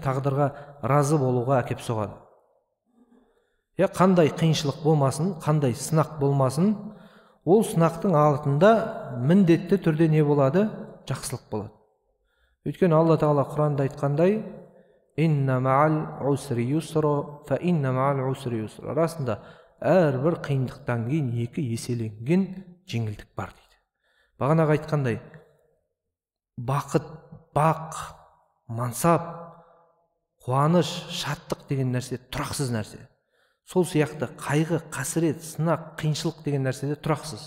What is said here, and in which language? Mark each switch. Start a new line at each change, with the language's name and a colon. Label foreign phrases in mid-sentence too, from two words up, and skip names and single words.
Kazakh: Тағдырға разы болуға әкеп соғады. Қандай қиыншылық болмасын, қандай сынақ болмасын, ол сынақтың артында міндетті түрде не болады? Жақсылық болады. Өйткені Алла Тағала Құранда айтқандай,
Arabic: «إن مع العسر يسرا فإن مع العسر يسرا».
Kazakh: Расында әрбір қиындықтан кейін 2 еселенген жеңілдік бар дейді. Бағанағы айтқандай, бақыт, бақ, мансап, қуаныш, шаттық деген нәрсе тұрақсыз нәрсе. Сол сияқты қайғы, қасірет, сынақ, қиыншылық деген нәрсе де тұрақсыз.